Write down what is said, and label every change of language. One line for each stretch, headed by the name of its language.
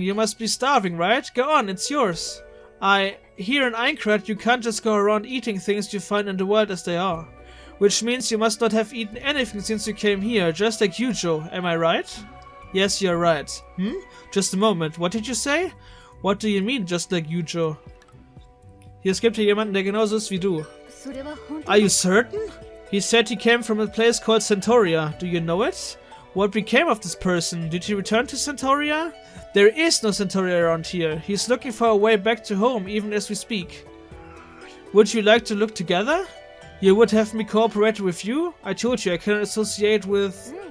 English: You must be starving, right? Go on, it's yours. Here in Aincrad, you can't just go around eating things you find in the world as they are. Which means you must not have eaten anything since you came here, just like Yujo. Am I right? Yes, you're right. Just a moment. What did you say? What do you mean, just like Yujo?
German: Hier gibt hier jemanden, der genauso ist wie du.
English: Are you certain? He said he came from a place called Centauria. Do you know it? What became of this person? Did he return to Centauria? There is no Centauria around here. He's looking for a way back to home, even as we speak. Would you like to look together? You would have me cooperate with you? I told you I cannot associate with...